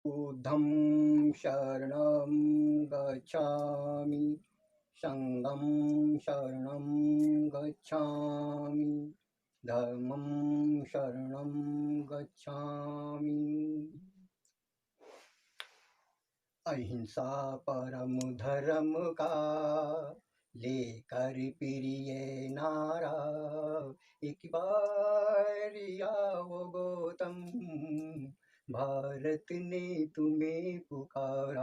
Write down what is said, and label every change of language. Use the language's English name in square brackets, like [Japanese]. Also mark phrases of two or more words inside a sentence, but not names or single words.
[Pali] बुद्धं शरणं गच्छामि, संघं शरणं गच्छामि, धर्मं शरणं गच्छामि। [Hindi] अहिंसा परम धर्म का लेकर प्रिय नारा, एक बार आओ गौतम, भारत ने तुम्हें पुकारा।